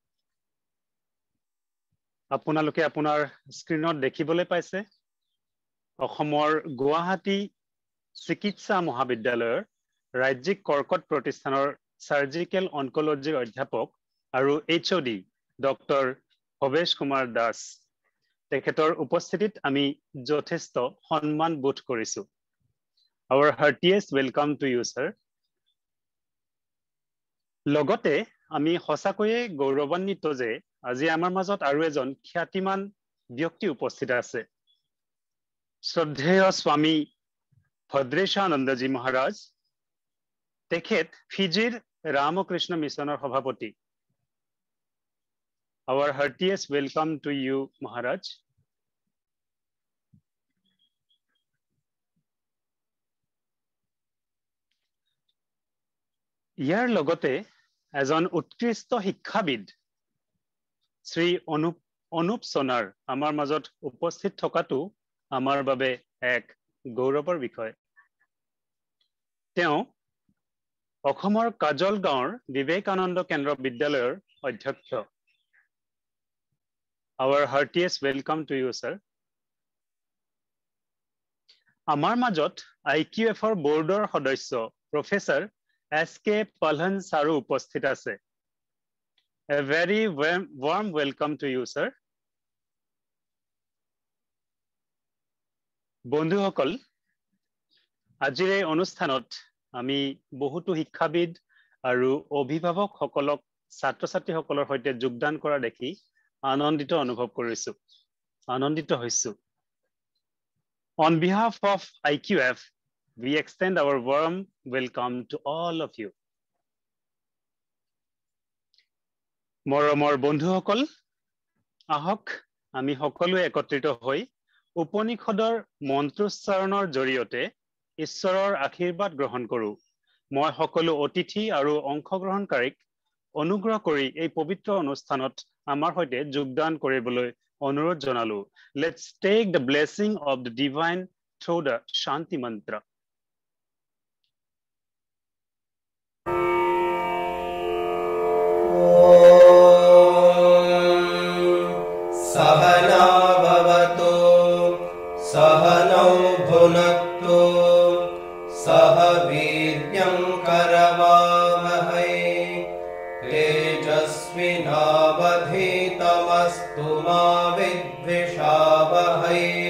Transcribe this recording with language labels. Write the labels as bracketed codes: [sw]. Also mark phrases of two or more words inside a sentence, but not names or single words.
[as] আপোনালোকে আপোনাৰ স্ক্ৰীনত দেখিবলৈ পাইছে অসমৰ গুৱাহাটী চিকিৎসা মহাবিদ্যালয়ৰ ৰাজ্যিক কৰ্কট প্ৰতিষ্ঠানৰ [en] surgical oncology [as] অধ্যাপক আৰু HOD ডক্টৰ ভৱেশ কুমাৰ দাস। তেখেতৰ উপস্থিতিত আমি যথেষ্ট সন্মান বোধ কৰিছো। [en] Our heartiest welcome to you, sir. [as] লগতে আমি সঁচাকৈয়ে গৌৰৱান্বিত যে আজি আমাৰ মাজত আৰু এজন খ্যাতিমান ব্যক্তি উপস্থিত আছে। শ্ৰদ্ধেয় স্বামী ভদ্ৰেশানন্দজী মহাৰাজ, তেখেত ফিজিৰ ৰামকৃষ্ণ মিছনৰ সভাপতি। [en] Our heartiest welcome to you, Maharaj. [as] ইয়াৰ লগতে এজন উৎকৃষ্ট শিক্ষাবিদ শ্ৰী অনুপ সোনাৰ আমাৰ মাজত উপস্থিত থকাটো আমাৰ বাবে এক গৌৰৱৰ বিষয়। তেওঁ অসমৰ কাজল গাঁৱৰ বিবেকানন্দ কেন্দ্ৰ বিদ্যালয়ৰ অধ্যক্ষ। [en] Our heartiest welcome to you, sir. [as] আমাৰ মাজত IQFৰ বোৰ্ডৰ সদস্য প্ৰফেসৰ SK Palhan Saru উপস্থিত আছে। [en] A very warm welcome to you, sir. [as] বন্ধুসকল, আজিৰ এই অনুষ্ঠানত আমি বহুতো শিক্ষাবিদ আৰু অভিভাৱকসকলক ছাত্ৰ-ছাত্ৰীসকলৰ সৈতে যোগদান কৰা দেখি আনন্দিত অনুভৱ কৰিছো, আনন্দিত হৈছো। [en] On behalf of IQF, we extend our warm welcome to all of you. [as] মৰমৰ বন্ধুসকল, আহক আমি সকলোৱে একত্ৰিত হৈ উপনিষদৰ মন্ত্ৰোচ্চাৰণৰ জৰিয়তে ঈশ্বৰৰ আশীৰ্বাদ গ্ৰহণ কৰো। মই সকলো অতিথি আৰু অংশগ্ৰহণকাৰীক অনুগ্ৰহ কৰি এই পবিত্ৰ অনুষ্ঠানত আমাৰ সৈতে যোগদান কৰিবলৈ অনুৰোধ জনালো। [en] Let's take the blessing of the divine through the Shanti mantra. [sa] Sahana bhavato, sahanau bhunaktu, sahaviryam karavamahai, tejasvinavadhitamastu ma vidvishavahai.